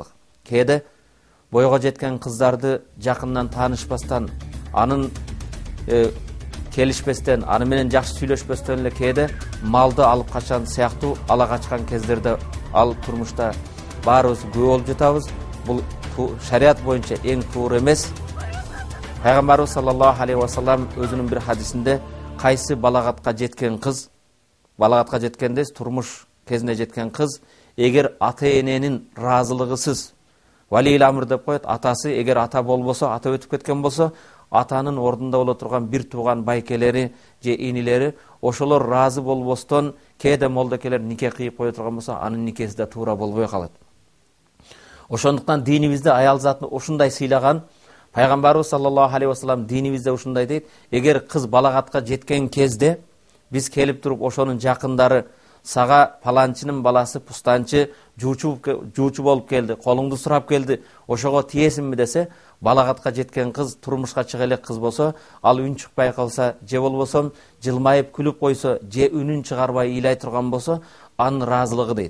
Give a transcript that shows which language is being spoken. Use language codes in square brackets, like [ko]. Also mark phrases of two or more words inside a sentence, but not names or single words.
[ky] Кээде бойго жеткен кыздарды жакындан таанышпастан, анын келишпестен, аны менен жакшы сүйлөшпөстөн эле кээде малды алып качан сыяктуу ала качкан кездерде ал турмушта баарыбыз күбө болуп жатабыз. Бул шарият боюнча эң туура эмес. Пайгамбарыбыз [ar] صلى الله عليه وسلم [ky] өзүнүн бир хадисинде кайсы балагатка жеткен кыз, балагатка жеткенде турмуш кезине жеткен кыз, эгер ата-эненин ыраазылыгысыз, [ar] ولي الأمر [ky] деп коет, атасы эгер ата болбосо, ата өтүп кеткен болсо, атанын ордунда боло турган бир тууган байкелери же инилери ошолор ыраазы болбостон кээде молдокелер нике кыйып кое турган болсо, анын никеси да туура болбой калат. Ошондуктан динибизде аял затын ушундай сыйлаган. Пайгамбарыбыз [ar] صلى الله عليه وسلم [ky] динибизде ушундай дейт: эгер кыз балагатка жеткен кезде биз келип туруп ошонун жакындары сага паланчынын баласы пустанчы жуучу болуп келди, колуңду сурап келди, ошого тиесиңби десе, балагатка жеткен кыз турмушка чыга элек кыз болсо, ал үн чыкпай калса, же болбосо жылмайып күлүп койсо, же үнүн чыгарбай ыйлай турган болсо, анын ыраазылыгы дейт.